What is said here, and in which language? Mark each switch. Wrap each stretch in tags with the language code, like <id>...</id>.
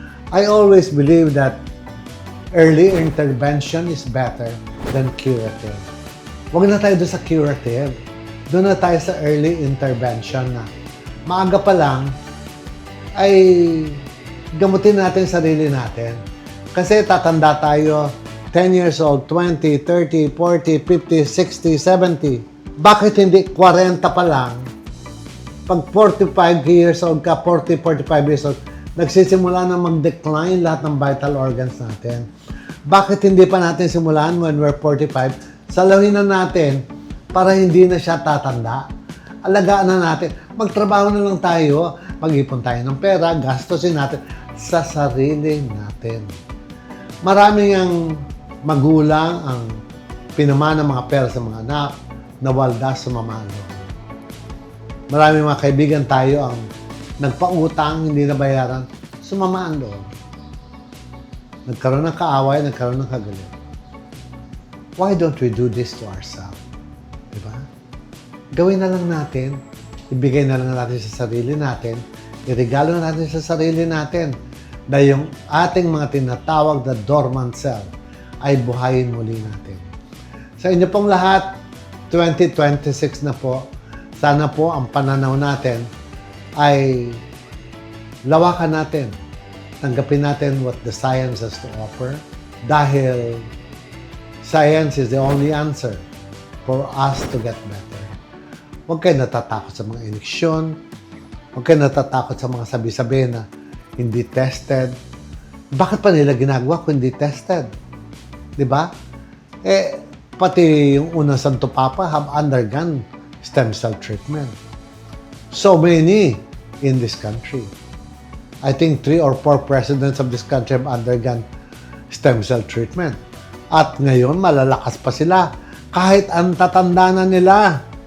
<en>I always believe that early intervention is better than curative.</en> <tl>Huwag na tayo doon sa curative. Doon na tayo sa early intervention na maaga pa lang ay gamutin natin sarili natin. Kasi tatanda tayo 10 years old, 20, 30, 40, 50, 60, 70. Bakit hindi 40 pa lang? Pag 45 years old ka, 40, 45 years old, nagsisimula na mag-decline lahat ng vital organs natin. Bakit hindi pa natin simulan</tl> <en>when we're 45?</en> <tl>Salawin na natin para hindi na siya tatanda. Alagaan na natin. Magtrabaho na lang tayo. Mag-ipon tayo ng pera. Gastusin natin sa sarili natin. Maraming ang magulang ang pinamana mga pera sa mga anak na waldas sa mamalo. Maraming mga kaibigan tayo ang nagpautang, hindi na bayaran, sumama ang loob. Nagkaroon ng kaaway, nagkaroon ng kagalit.</tl> <en>Why don't we do this to ourselves?</en> <tl>Diba? Gawin na lang natin, ibigay na lang natin sa sarili natin, iregalo na natin sa sarili natin na yung ating mga tinatawag na dormant cell ay buhayin muli natin. Sa inyo pong lahat, 2026 na po, sana po ang pananaw natin ay lawakan natin. Tanggapin natin</tl> <en>what the science has to offer dahil science is the only answer for us to get better.</en> <tl>Huwag kayo natatakot sa mga ineksyon. Huwag kayo natatakot sa mga sabi-sabi na hindi tested. Bakit pa nila ginagawa kung hindi tested? Diba? Pati yung unang</tl> <en>Santo Papa have undergone stem cell treatment. So many in this country. I think 3 or 4 presidents of this country have undergone stem cell treatment.</en> <tl>At ngayon, malalakas pa sila. Kahit ang tatanda na nila.</tl>